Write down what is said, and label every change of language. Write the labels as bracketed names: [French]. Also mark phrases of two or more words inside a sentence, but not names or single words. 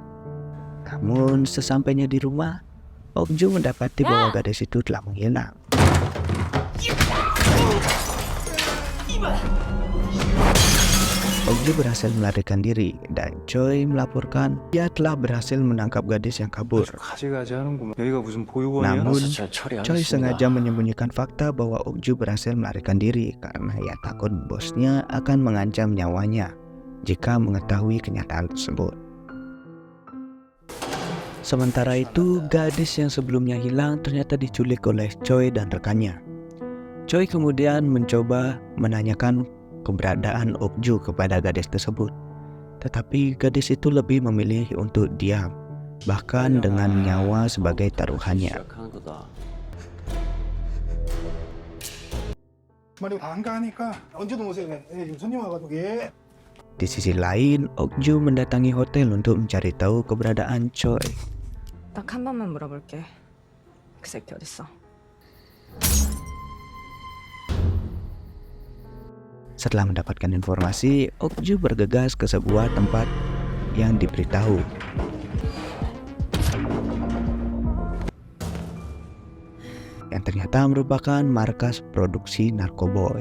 [Indonesian] Namun, sesampainya di rumah, Ok-ju mendapati bahwa gadis itu telah menghilang. Ok-ju berhasil melarikan diri dan Choi melaporkan ia telah berhasil menangkap gadis yang kabur. [Korean] 가지가지 하는구만. 여기가 무슨 보육원이야? [Indonesian] Namun, [Korean] 잘 [Indonesian] Choi [Korean] 처리하겠습니다. [Indonesian] sengaja menyembunyikan fakta bahwa Ok-ju berhasil melarikan diri karena ia takut bosnya akan mengancam nyawanya jika mengetahui kenyataan tersebut. Sementara itu, gadis yang sebelumnya hilang ternyata diculik oleh Choi dan rekannya. Choi kemudian mencoba menanyakan keberadaan Ok-ju kepada gadis tersebut. Tetapi gadis itu lebih memilih untuk diam, bahkan dengan nyawa sebagai taruhannya. [Korean] 시작하는 거다. 말이 안 가니까 언제든 오세요. 예, 지금 손님 와가지고 예. [Indonesian] Di sisi lain, Ok-ju mendatangi hotel untuk mencari tahu keberadaan Choi. [Korean] 딱 한 번만 물어볼게. 그 새끼 어딨어? [Indonesian] Setelah mendapatkan informasi, Ok-ju bergegas ke sebuah tempat yang diberitahu. Yang ternyata merupakan markas produksi Narkoboy.